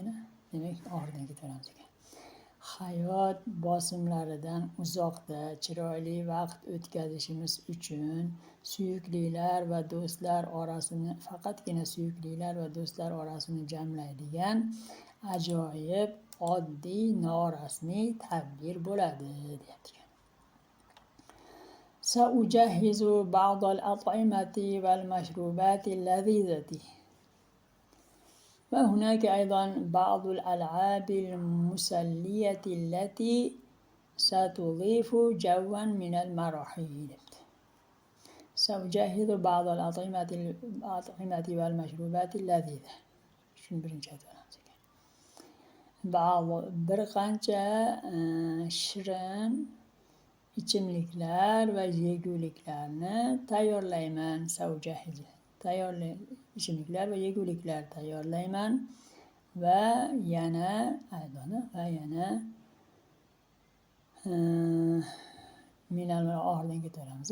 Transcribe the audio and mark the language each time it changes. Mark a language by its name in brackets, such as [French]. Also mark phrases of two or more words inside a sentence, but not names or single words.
[Uzbek] Demak, oxiridan ketaveramiz ekan. Hayot bosimlaridan uzoqda chiroyli vaqt o'tkazishimiz uchun faqatgina suyuklilar va do'stlar orasini jamlaydigan ajoyib, oddiy, norasmiy tadbir bo'ladi deyapti. [Arabic] سأجهز بعض الأطعمة والمشروبات اللذيذة. وهناك أيضا بعض الألعاب المسلية التي ستضيف جوا من المرح. سأجهز بعض الأطعمة والمشروبات اللذيذة. [Uzbek] شنو birinchi aytamiz ekan? Bir qancha shirin ichimliklar va yeguliklarni tayyorlayman. Saujahiz. Ichimliklar va yeguliklar tayyorlayman va yana minal oxiridan ketaveramiz.